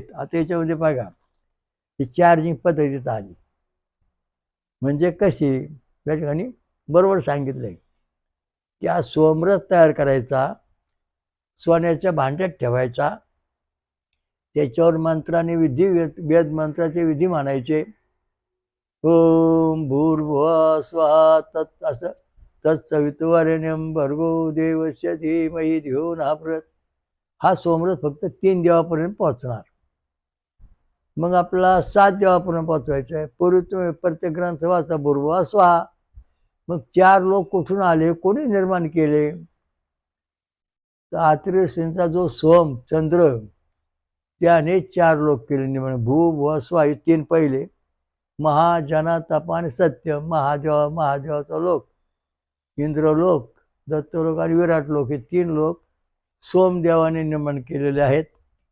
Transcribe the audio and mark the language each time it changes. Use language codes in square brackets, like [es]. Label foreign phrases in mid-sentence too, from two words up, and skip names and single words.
[mr] आता याच्यामध्ये बघा ही चार्जिंग पद्धतीत आली. म्हणजे कशी, या ठिकाणी बरोबर सांगितलंय की हा सोमरस तयार करायचा, सोन्याच्या भांड्यात ठेवायचा, त्याच्यावर मंत्राने वेद मंत्राचे विधी म्हणायचे. [sa] ओम भूर्भुवः स्वः तत् असं तत्सवितुर्वरेण्यं भर्गो देवस्य धीमहि धियो नः प्रचोदयात्. [mr] हा सोमरस फक्त 3 देवापर्यंत पोहोचणार. मग आपला 7 देवापर्यंत पोहोचवायचा आहे. पूर्वी तुम्ही प्रत्येक ग्रंथ वाचता [sa] भूर्भुवः स्वः. [mr] मग 4 लोक कुठून आले, कोणी निर्माण केले? तर आत्रेय ऋषींचा जो सोम चंद्र, त्याने 4 लोक केले निर्माण. भू भुव स्व हे 3 पहिले. महा जना तप आणि सत्य, महादेवाचा लोक, इंद्रलोक, दत्तलोक आणि विराट लोक, हे 3 लोक सोमदेवाने निर्माण केलेले आहेत.